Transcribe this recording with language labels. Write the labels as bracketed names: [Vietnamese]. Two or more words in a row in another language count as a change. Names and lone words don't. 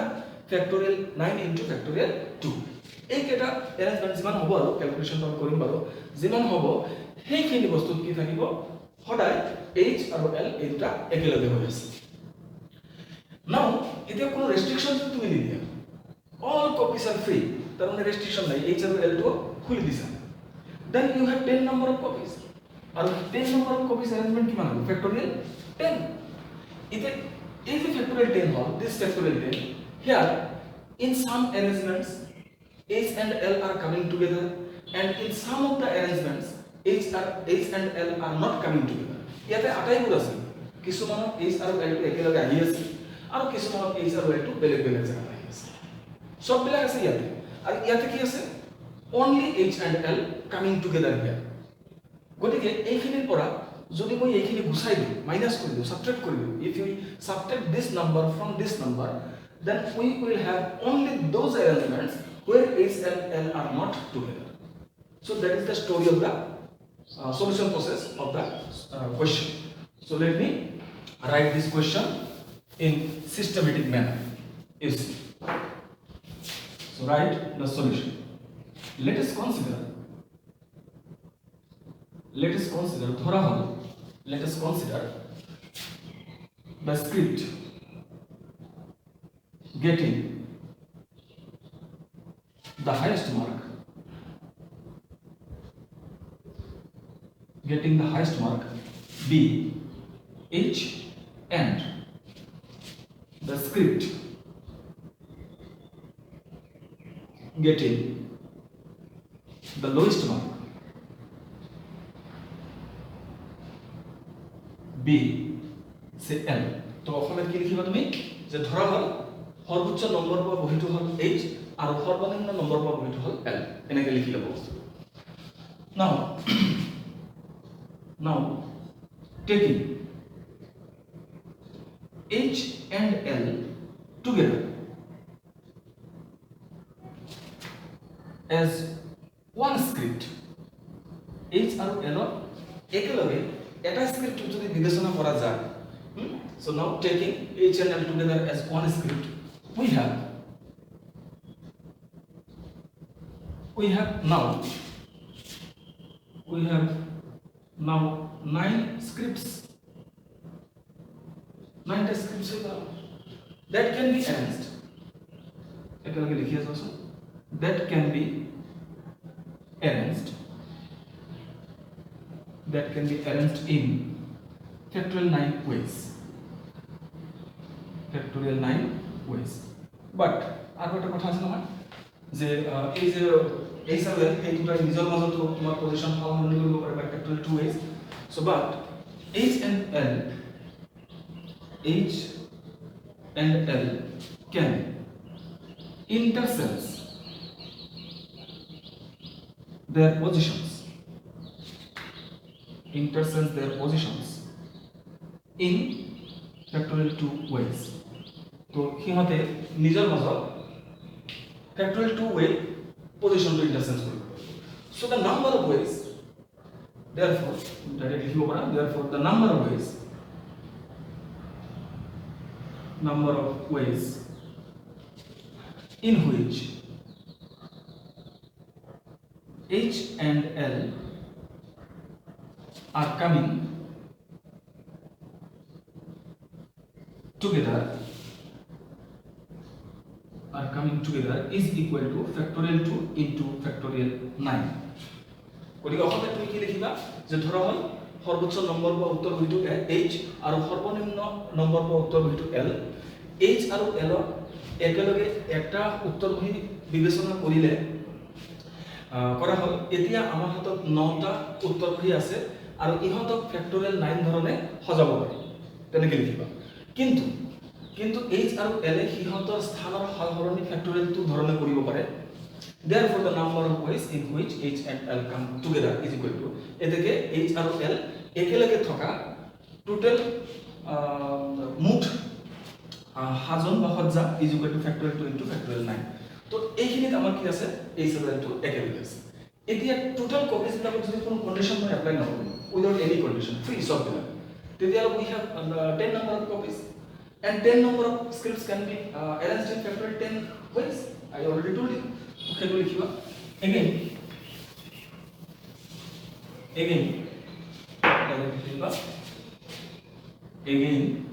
[English] factorial 9 into factorial 2 [Assamese] এই কেটা arrangement যিমান হ'ব আৰু ক্যালকুলেশন আমি কৰিম বাৰু যিমান হ'ব সেইখিনি বস্তু কি থাকিব সদায় h আৰু l এই দুটা একেলগে হৈ আছে নাও এতিয়া কোনো ৰেস্ট্ৰিকশন তুমি নিদিয়া [English] all copies are free [Assamese] তাৰ মানে ৰেস্ট্ৰিকশন নাই h আৰু l টো খুলি দিছা [English] then you have 10 number of copies [Assamese] আৰু [English] 10 number of copies arrangement [Assamese] কিমান হ'ব factorial 10 এতিয়া এই যে factorial 10 হ'ল [English] this factorial 10 here in some arrangements h and l are coming together and in some of the arrangements h and l are not coming together [Assamese] ইয়াতে আটাইবোৰ আছে কিছুমানত h আৰু l টো একেলগে আহি আছে আৰু কিছুমানত h আৰু l টো বেলেগ জায়গাত আহি আছে সব বিলাক আছে ইয়াতে আৰু ইয়াতে কি আছে [English] only H and L coming together here. [Assamese] গতিকে এইখিনিৰ পৰা যদি মই এইখিনি গুছাই দিওঁ মাইনাস কৰি দিওঁ সাবট্ৰেক্ট কৰি দিওঁ [English] if we subtract this number from this number then we will have only those arrangements where H and L are not together. So that is the story of the solution process of the question. So let me write this question in systematic manner. You see. So write the solution. Let us consider [Bangla] ধরা হলো [English] let us consider the script getting the highest mark B H and the script getting the lowest mark B say L. [Assamese] তো অসমত কি লিখিবা তুমি যে ধৰা হল সর্বোচ্চ নম্বৰ পোৱা বহিটো হল H আৰু সৰ্বনিম্ন নম্বৰ পোৱা বহিটো হল L এনেকৈ লিখি লব বস্তু [English] now taking H and L together as one script [Assamese] H আৰু L একেলগে এটা script যদি বিবেচনা করা যায় [English] so now taking H and L together as one script we have now 9 scripts that can be arranged [Assamese] একেলগে লিখি আছো [English] that can be arranged in factorial 9 ways but [Bangla] আর একটা কথা আছে না [Assamese] যে এই যে এই সার্ভে এই দুটা নিজের মাজত তোমার পজিশন সলনি কৰিব পাৰে [English] বাই factorial 2 ways so but H and L can intercept their positions in factorial 2 ways. [Assamese] তো সিহঁতে নিজৰ মাজত [English] factorial 2 way position to intercept [Assamese] কৰিব। [English] So the number of ways therefore directly [Assamese] লিখিব পাৰা [English] therefore the number of ways in which H and L are coming together is equal to factorial 2 into factorial 9 [Assamese] গতিকে অসমত তুমি কি লিখিবা যে ধৰা হল সর্বোচ্চ নম্বৰ বা উত্তৰ বহিটো H আৰু সৰ্বনিম্ন নম্বৰ বা উত্তৰ বহিটো L H আৰু L একেলগে একটা উত্তৰ বহি বিবেচনা কৰিলে কৰা হল এতিয়া আমাৰ হাতত 9টা উত্তৰ বহি আছে আৰু ইহঁতক ফ্যাক্টৰিয়েল 9 ধৰণে সজাব পাৰি তেনেকৈ লিখিবা কিন্তু H আৰু L ইহঁতৰ স্থানৰ সলনি ফ্যাক্টৰিয়েল 2 ধৰণে কৰিব পাৰে [English] therefore the number of ways in which H and L come together is equal to [Assamese] এতেকে H আৰু L একেলগে থকা টোটাল মুঠ হাজন বা সজ্জা [English] is equal to factorial 2 into factorial 9 [Assamese] তো এইখিনিত আমাৰ কি আছে H আৰু L টো একেলগে আছে এতিয়া [English] total copies [Assamese] বিলাকত যদি কোনো কন্ডিশন মই এপ্লাই নকৰো [English] without any condition free [Assamese] সব দিলা তেতিয়ালে [English] we have 10 number of copies and 10 number of scripts can be arranged in factorial 10 ways I already told you okay [Assamese] লিখিবা again লিখিবা again